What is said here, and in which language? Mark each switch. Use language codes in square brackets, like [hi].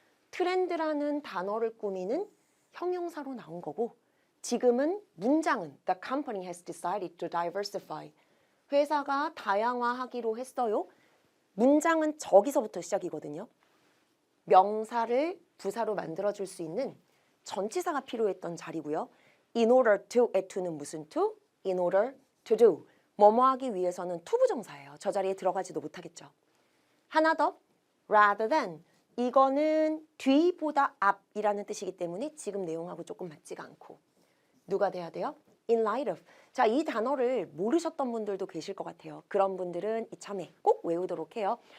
[ko] 트렌드라는 단어를 꾸미는 형용사로 나온 거고, 지금은 문장은 [en] The company has decided to diversify. [ko] 회사가 다양화하기로 했어요. 문장은 저기서부터 시작이거든요. 명사를 부사로 만들어줄 수 있는 전치사가 필요했던 자리고요. [en] In order to의 to는 무슨 to? In order to do. [ko] 뭐뭐 하기 위해서는 to 부정사예요. 저 자리에 들어가지도 못하겠죠. 하나 더, rather than. 이거는 뒤보다 앞이라는 뜻이기 때문에 지금 내용하고 조금 맞지가 않고. 누가 돼야 돼요? [en] In light of. [ko] 자, 이 단어를 모르셨던 분들도 계실 것 같아요. 그런 분들은 이참에 꼭 외우도록 해요.